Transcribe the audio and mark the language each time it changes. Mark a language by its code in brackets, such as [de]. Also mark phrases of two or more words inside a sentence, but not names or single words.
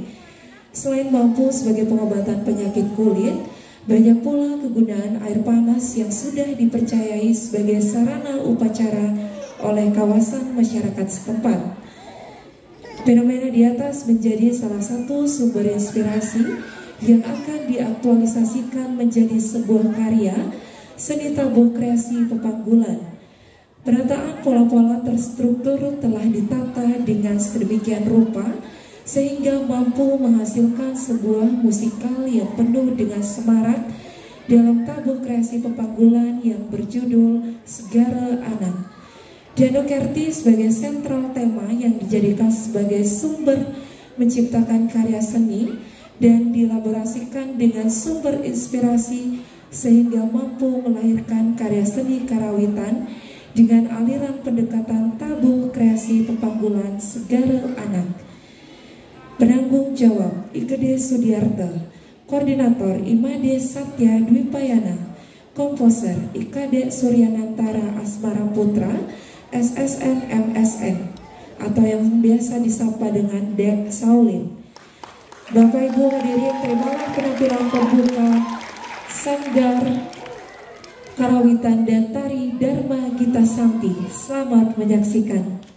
[id] Selain mampu sebagai pengobatan penyakit kulit, banyak pula kegunaan air panas yang sudah dipercayai sebagai sarana upacara oleh kawasan masyarakat setempat. Fenomena di atas menjadi salah satu sumber inspirasi yang akan diaktualisasikan menjadi sebuah karya seni tabuh kreasi Pepanggulan. Penataan pola-pola terstruktur telah ditata dengan sedemikian rupa sehingga mampu menghasilkan sebuah musikal yang penuh dengan semarak dalam tabuh kreasi Pepanggulan yang berjudul Segara Anak. Danau Kerti sebagai sentral tema yang dijadikan sebagai sumber menciptakan karya seni dan dielaborasikan dengan sumber inspirasi sehingga mampu melahirkan karya seni karawitan dengan aliran pendekatan tabuh kreasi Pepanggulan Segara Anak. Penanggung jawab Ikede Sudiarto, Koordinator Imade Satya Dwipayana, Komposer Ikade Suryanantara Asmara Putra, SSN MSN, atau yang biasa disapa dengan Dek Saulin. Bapak Ibu hadirin, terimalah penampilan pembuka Sanggar Karawitan dan Tari Dharma Gita Sakti. Selamat menyaksikan.